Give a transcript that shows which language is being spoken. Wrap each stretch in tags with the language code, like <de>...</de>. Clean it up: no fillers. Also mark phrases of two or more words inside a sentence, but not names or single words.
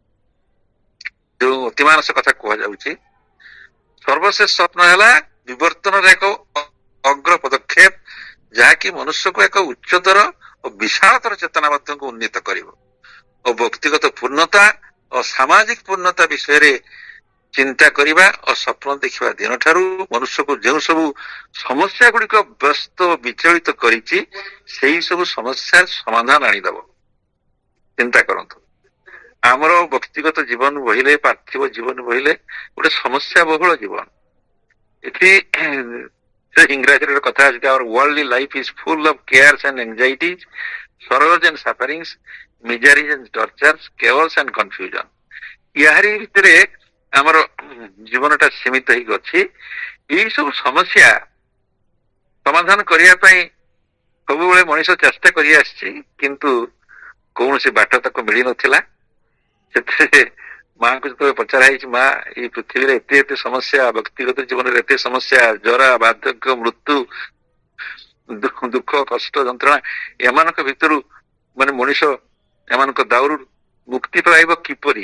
<or>ଯୋଉ ଅତିମାନସ କଥା କୁହାଯାଉଛି, ସର୍ବଶେଷ ସ୍ୱପ୍ନ ହେଲା ବିବର୍ତ୍ତନର ଏକ ଅଗ୍ର ପଦକ୍ଷେପ, ଯାହାକି ମନୁଷ୍ୟକୁ ଏକ ଉଚ୍ଚତର ଓ ବିଶାଳତର ଚେତନା ମଧ୍ୟକୁ ଉନ୍ନୀତ କରିବ ଓ ବ୍ୟକ୍ତିଗତ ପୂର୍ଣ୍ଣତା ଓ ସାମାଜିକ ପୂର୍ଣ୍ଣତା ବିଷୟରେ ଚିନ୍ତା କରିବା ଓ ସ୍ୱପ୍ନ ଦେଖିବା ଦିନଠାରୁ ମନୁଷ୍ୟକୁ ଯେଉଁ ସବୁ ସମସ୍ୟା ଗୁଡିକ ବ୍ୟସ୍ତ ଓ ବିଚଳିତ କରିଛି, ସେଇ ସବୁ ସମସ୍ୟାର ସମାଧାନ ଆଣିଦେବ। ଚିନ୍ତା କରନ୍ତୁ, ଆମର ବ୍ୟକ୍ତିଗତ ଜୀବନ ବହିଲେ, ପାର୍ଥିବ ଜୀବନ ବହିଲେ ଗୋଟେ ସମସ୍ୟା ବହୁଳ ଜୀବନ। ଏଠି ସେ ଇଂରାଜୀରେ କଥା ଅଛି,</or> <en>our worldly life is full of cares and anxieties, sorrows and sufferings, miseries and tortures, chaos and confusion।</en> <or>ଏହାରି ଭିତରେ ଆମର ଜୀବନଟା ସୀମିତ ହେଇକି ଅଛି। ଏଇ ସବୁ ସମସ୍ୟା ସମାଧାନ କରିବା ପାଇଁ ସବୁବେଳେ ମଣିଷ ଚେଷ୍ଟା କରି ଆସିଛି, କିନ୍ତୁ କୌଣସି ବାଟ ତାକୁ ମିଳିନଥିଲା। ସେଥିରେ ମାଙ୍କୁ ଯେତେବେଳେ ପଚରା ହେଇଛି, ମା ଏଇ ପୃଥିବୀରେ ଏତେ ଏତେ ସମସ୍ୟା, ବ୍ୟକ୍ତିଗତ ଜୀବନରେ ଏତେ ସମସ୍ୟା, ଜରା, ବାର୍ଦ୍ଧକ୍ୟ, ମୃତ୍ୟୁ, ଦୁଃଖ, କଷ୍ଟ, ଯନ୍ତ୍ରଣା, ଏମାନଙ୍କ ଭିତରୁ ମଣିଷ ଏମାନଙ୍କ ଦାଉରୁ ମୁକ୍ତି ପାଇବ କିପରି?</or>